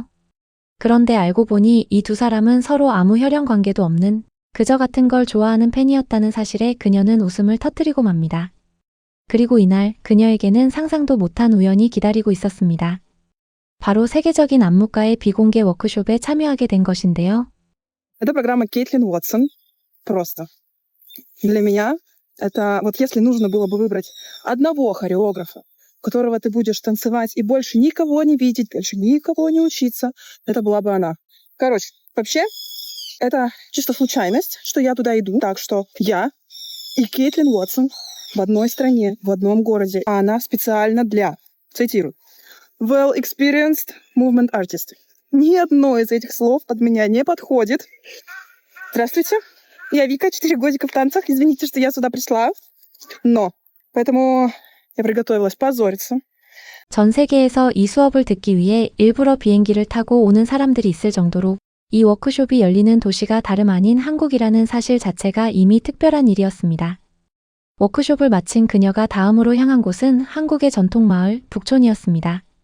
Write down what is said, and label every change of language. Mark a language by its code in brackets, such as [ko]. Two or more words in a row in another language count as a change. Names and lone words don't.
[ko] 그런데 알고 보니 이 두 사람은 서로 아무 혈연 관계도 없는 그저 같은 걸 좋아하는 팬이었다는 사실에 그녀는 웃음을 터뜨리고 맙니다. 그리고 이날 그녀에게는 상상도 못한 우연이 기다리고 있었습니다. 바로 세계적인 안무가의 비공개 워크숍에 참여하게 된 것인데요. [ru] Это программа Кейтлин Уотсон. Просто. Для меня это вот если нужно было бы выбрать одного хореографа, которого ты будешь танцевать и больше никого не видеть, больше никого не учиться, это была бы она. Короче, вообще, это чисто случайность, что я туда иду. Так что я и Кейтлин Уотсон в одной стране, в одном городе, а она специально для, цитирую, [en] well-experienced movement artist. [ru] Ни одно из этих слов под меня не подходит. Здравствуйте, я Вика, 4 годика в танцах. Извините, что я сюда пришла. Но, поэтому я приготовилась позориться. [ko] 전 세계에서 이 수업을 듣기 위해 일부러 비행기를 타고 오는 사람들이 있을 정도로 이 워크숍이 열리는 도시가 다름 아닌 한국이라는 사실 자체가 이미 특별한 일이었습니다. 워크숍을 마친 그녀가 다음으로 향한 곳은 한국의 전통마을 북촌이었습니다.